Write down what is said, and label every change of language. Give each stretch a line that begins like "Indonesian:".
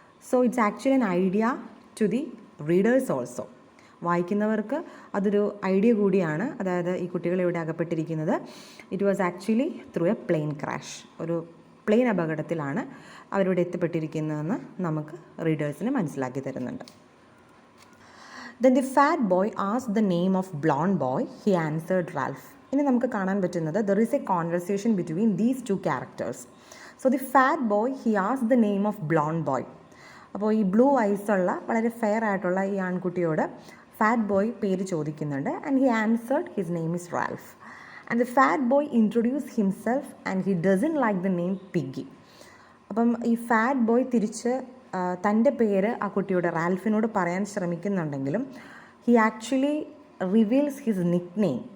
English: So it's actually an idea to the readers also.
Malayalam: വായിക്കുന്നവർക്ക് അതൊരു idea കൂടിയാണ്. അതായത് ഈ കുട്ടികൾ ഇവിടെ അകപ്പെട്ടിരിക്കുന്നത്
English: it was actually through a plane crash,
Malayalam: ഒരു പ്ലെയിൻ അപകടത്തിലാണ് അവരിവിടെ എത്തിപ്പെട്ടിരിക്കുന്നതെന്ന് നമുക്ക് റീഡേഴ്സിന് മനസ്സിലാക്കി തരുന്നുണ്ട്.
English: Then the fat boy asked the name of blonde boy. He answered Ralph.
Malayalam: ഇനി നമുക്ക് കാണാൻ പറ്റുന്നത്
English: there is a conversation between these two characters. So the fat boy he asked the name of blonde boy.
Malayalam: അപ്പോൾ ഈ blue ice ഉള്ള വളരെ fair ആയിട്ടുള്ള ഈ ആൺകുട്ടിയോട് ഫാറ്റ് ബോയ് പേര് ചോദിക്കുന്നുണ്ട്.
English: And he answered his name is Ralph. And the fat boy introduce himself and he doesn't like the name Piggy.
Malayalam: അപ്പം ഈ ഫാറ്റ് ബോയ് തിരിച്ച് തൻ്റെ പേര് ആ കുട്ടിയോട് റാൽഫിനോട് പറയാൻ ശ്രമിക്കുന്നുണ്ടെങ്കിലും
English: He actually reveals his nickname.